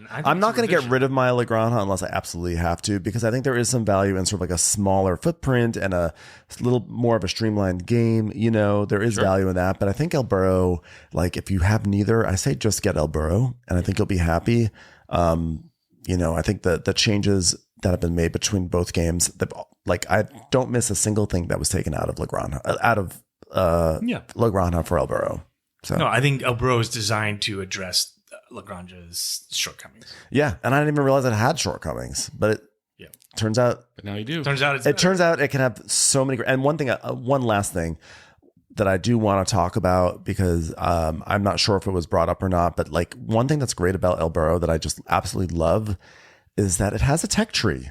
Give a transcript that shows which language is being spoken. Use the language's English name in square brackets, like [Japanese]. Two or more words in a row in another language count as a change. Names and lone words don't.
[English] I'm not going to get rid of my La Granja unless I absolutely have to, because I think there is some value in sort of like a smaller footprint and a little more of a streamlined game. You know, there is value in that. But I think El Burro, like if you have neither, I say just get El Burro, and I think you'll be happy. You know, I think the changes that have been made between both games, like I don't miss a single thing that was taken out of La Granja, La Granja for El Burro. So no, I think El Burro is designed to address La Granja's shortcomings. Yeah, and I didn't even realize it had shortcomings, but it turns out. But now you do. Turns out it can have so many. And one last thing that I do want to talk about, because I'm not sure if it was brought up or not, but like one thing that's great about El Burro that I just absolutely love is that it has a tech tree.